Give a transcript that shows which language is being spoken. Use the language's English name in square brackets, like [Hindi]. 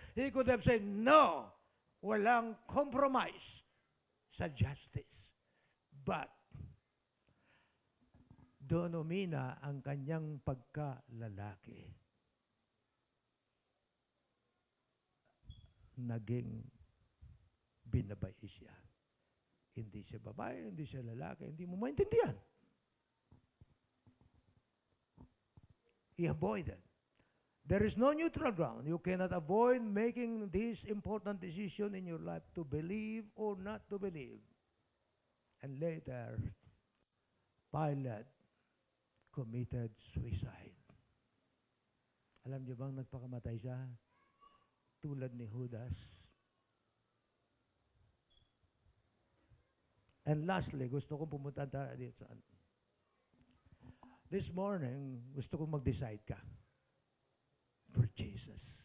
[English] He could have said, no, walang compromise sa justice. [Filipino] But, doon umina ang kanyang pagkalalaki. Naging binabay siya. Hindi siya babae, hindi siya lalaki, hindi mo maintindihan. [English] He avoided. There is no neutral ground. You cannot avoid making this important decision in your life to believe or not to believe. And later, Pilate committed suicide. [Filipino] Alam niyo bang nagpakamatay siya? Tulad ni Judas. [English] And lastly, [Filipino] gusto kong pumunta dito sa [English] this morning, [Filipino] gusto kong mag-decide ka [English] for Jesus.